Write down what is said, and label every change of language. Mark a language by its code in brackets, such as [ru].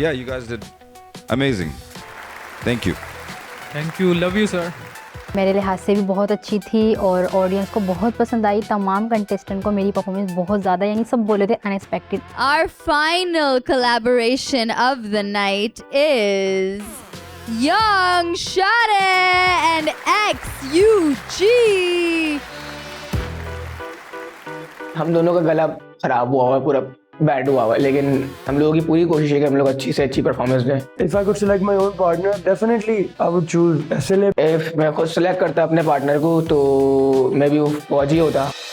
[en] Yeah, you guys did amazing. Thank you. Thank you, love you sir. [hi] मेरे लिहाज से भी बहुत अच्छी थी और ऑडियंस को बहुत पसंद आई। तमाम कंटेस्टेंट को मेरी परफॉर्मेंस बहुत ज़्यादा, यानी सब बोले थे unexpected. [en] Our final collaboration of the night is Young Shade and XUG. [hi] हम दोनों का गला खराब हुआ है पूरा बैड हुआ हुआ, लेकिन हम लोगों की पूरी कोशिश है कि हम लोग अच्छी से अच्छी परफॉर्मेंस दें। [en] If I could select my own partner, definitely I would choose SLA. If [hi] मैं खुद सेलेक्ट करता अपने पार्टनर को तो मैं भी वो फौजी होता।